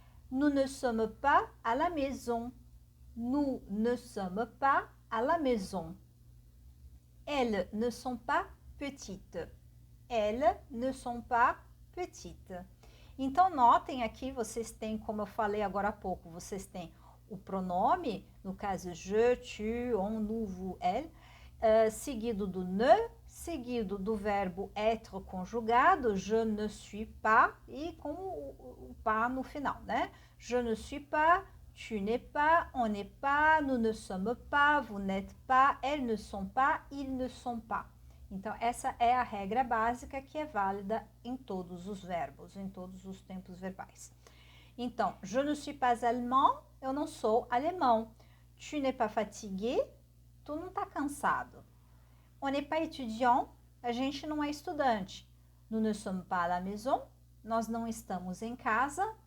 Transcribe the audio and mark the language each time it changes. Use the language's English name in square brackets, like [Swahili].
[French] Nous ne sommes pas à la maison. Nous ne sommes pas à la maison. Elles ne sont pas petites. Elles ne sont pas petites. [Portuguese] Então, notem aqui, vocês têm, como eu falei agora há pouco, vocês têm o pronome, no caso je, tu, on, nous, vous, elle, seguido do ne, seguido do verbo être conjugado, [French] je ne suis pas, [Portuguese] e com o pas no final, né? [French] Je ne suis pas, tu n'es pas, on n'est pas, nous ne sommes pas, vous n'êtes pas, elles ne sont pas, ils ne sont pas. [Portuguese] Então, essa é a regra básica que é válida em todos os verbos, em todos os tempos verbais. Então, [French] je ne suis pas allemand, [Portuguese] eu não sou alemão. [French] Tu n'es pas fatigué, [Portuguese] tu não tá cansado. [French] On n'est pas étudiant, [Portuguese] a gente não é estudante. [French] Nous ne sommes pas à la maison, [Portuguese] nós não estamos em casa.